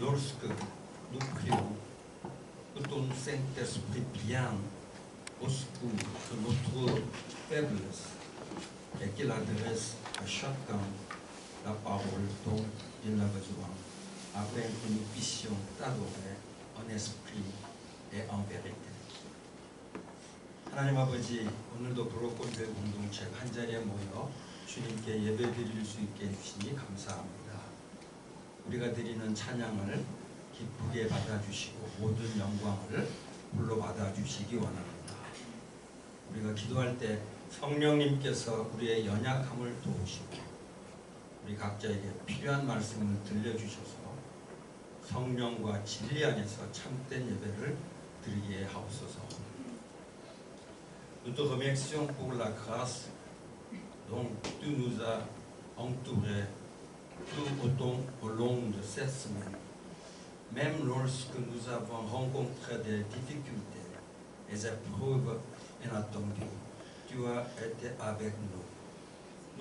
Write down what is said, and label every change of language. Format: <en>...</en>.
<fr>Lorsque nous prions, que ton Saint-Esprit vienne au secours de notre faiblesse et qu'il adresse à chacun la parole dont il a besoin, afin que nous puissions t'adorer en esprit et en vérité.</fr> <ko>하나님 아버지, 오늘도 브로콜교회 공동체가 한 자리에 모여 주님께 예배드릴 수 있게 해주시니 감사합니다. 우리가 드리는 찬양을 기쁘게 받아주시고 모든 영광을 불러 받아주시기 원합니다. 우리가 기도할 때 성령님께서 우리의 연약함을 도우시고 우리 각자에게 필요한 말씀을 들려주셔서 성령과 진리 안에서 참된 예배를 드리게 하옵소서.</ko> <fr>Nous te remercions pour la grâce dont tu nous as entourés tout au long de cette semaine. Même lorsque nous avons rencontré des difficultés, des épreuves inattendues, tu as été avec nous.</fr>